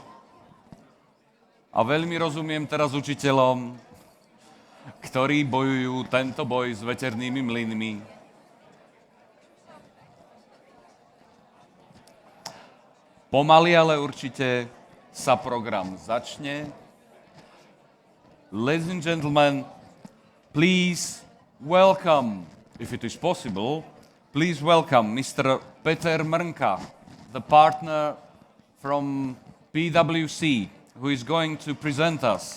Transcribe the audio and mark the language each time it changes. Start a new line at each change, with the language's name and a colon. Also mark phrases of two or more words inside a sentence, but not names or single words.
Slovak: A veľmi rozumiem teraz učiteľom, ktorí bojujú tento boj s veternými mlynmi. Pomaly, ale určite sa program začne.
English: Ladies and gentlemen, please welcome, if it is possible, please welcome Mr. Peter Mrnka, the partner from PwC, who is going to present us.